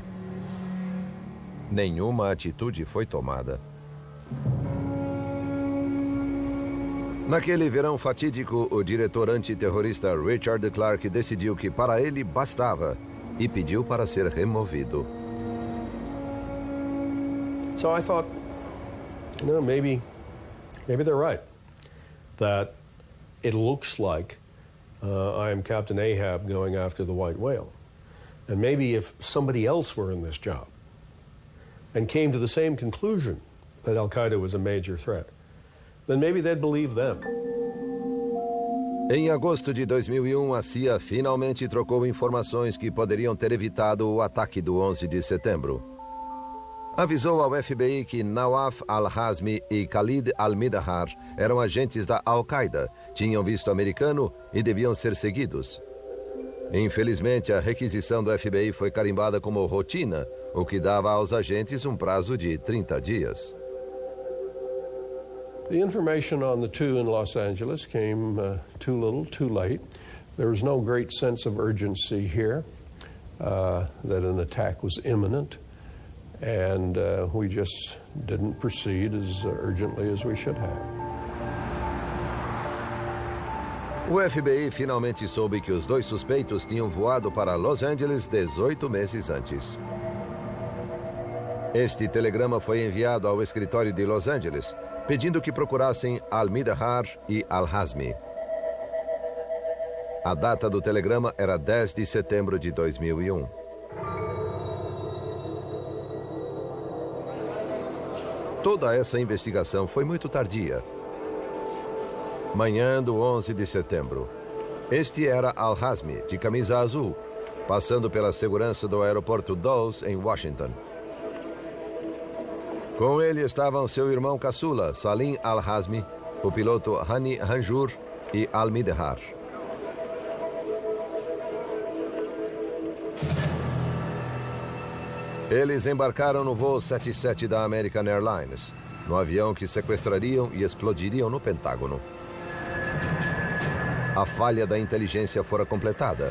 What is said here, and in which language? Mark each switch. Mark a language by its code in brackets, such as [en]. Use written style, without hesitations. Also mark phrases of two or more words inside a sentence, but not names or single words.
[pt] Nenhuma atitude foi tomada. Naquele verão fatídico, o diretor antiterrorista Richard Clarke decidiu que para ele bastava e pediu para ser removido. [en] So I thought, you know, maybe they're right. That it looks like I am Captain Ahab going after the white whale. And maybe if somebody else were in this job and came to the same conclusion that Al-Qaeda was a major threat, then maybe they'd believe them. [pt] Em agosto de 2001, a CIA finalmente trocou informações que poderiam ter evitado o ataque do 11 de setembro. Avisou ao FBI que Nawaf al-Hazmi e Khalid al-Midhar eram agentes da Al-Qaeda, tinham visto americano e deviam ser seguidos. Infelizmente, a requisição do FBI foi carimbada como rotina, o que dava aos agentes um prazo de 30 dias. [en] The information on the two in Los Angeles came too little, too late. There was no great sense of urgency here that an attack was imminent, and we just didn't proceed as urgently as we should have. [pt] O FBI finalmente soube que os dois suspeitos tinham voado para Los Angeles 18 meses antes. Este telegrama foi enviado ao escritório de Los Angeles, pedindo que procurassem al-Midhar e al-Hazmi. A data do telegrama era 10 de setembro de 2001. Toda essa investigação foi muito tardia. Manhã do 11 de setembro. Este era al-Hazmi, de camisa azul, passando pela segurança do aeroporto Dulles, em Washington. Com ele estavam seu irmão caçula, Salim al-Hazmi, o piloto Hani Hanjour e al-Midhar. Eles embarcaram no voo 77 da American Airlines, no avião que sequestrariam e explodiriam no Pentágono. A falha da inteligência fora completada.